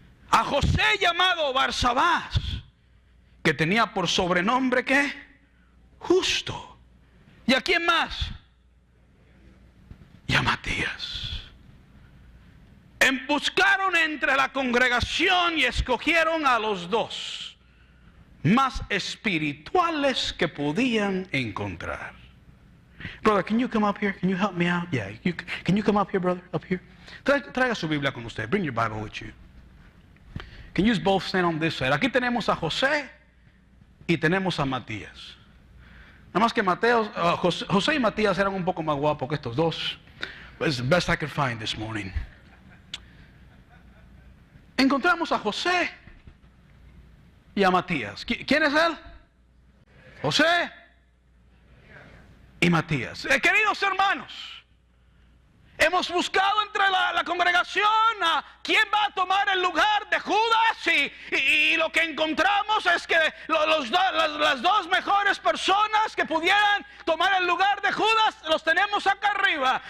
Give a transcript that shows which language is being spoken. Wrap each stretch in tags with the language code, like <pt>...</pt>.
<es>A José llamado Barsabás, que tenía por sobrenombre ¿qué? Justo. ¿Y a quién más? Y a Matías. Buscaron entre la congregación y escogieron a los 2 más espirituales que podían encontrar.</es> <en>Brother, can you come up here? Can you help me out? Yeah, can you come up here, brother? Up here.</en> <es>Traiga su Biblia con usted.</es> <en>Bring your Bible with you. Can you both stand on this side?</en> <es>Aquí tenemos a José y tenemos a Matías. Nada más que José y Matías eran un poco más guapos que estos 2.</es> <en>It's the best I could find this morning.</en> <es>Encontramos a José y a Matías. ¿Quién es él? José y Matías. Queridos hermanos, hemos buscado entre la congregación a quién va a tomar el lugar de Judas y lo que encontramos es que las 2 mejores personas que pudieran tomar el lugar de Judas los tenemos acá arriba.</es>